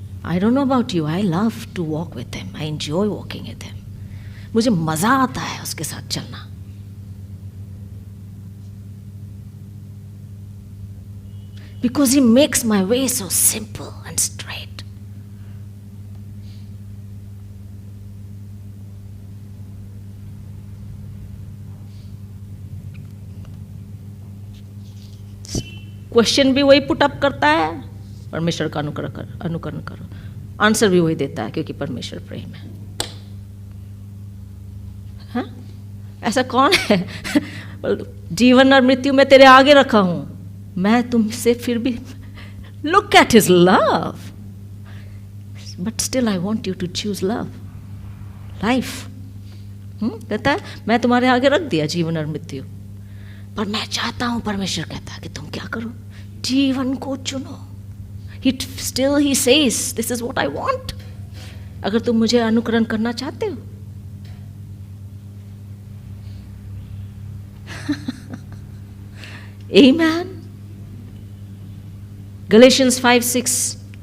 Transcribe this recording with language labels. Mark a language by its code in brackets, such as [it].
[en] I don't know about you, I love to walk with him. I enjoy walking with him. [hi] मुझे मजा आता है उसके साथ चलना। [en] Because he makes my way so simple and straight. [hi] Question भी वही पुट अप करता है, परमेश्वर का अनुकरण करो। आंसर भी वही देता है, क्योंकि परमेश्वर प्रेम है। हाँ? ऐसा कौन है? जीवन और मृत्यु में तेरे आगे रखा हूं, मैं तुमसे फिर भी, [en] Look at his love, but still I want you to choose love, life. [hi] कहता है मैं तुम्हारे आगे रख दिया जीवन और मृत्यु, पर मैं चाहता हूं, परमेश्वर कहता है कि तुम क्या करो, जीवन को चुनो। [en] Still he says, this is what I want. [hi] अगर तुम मुझे अनुकरण करना चाहते हो। [en] Amen. Galatians 5:6.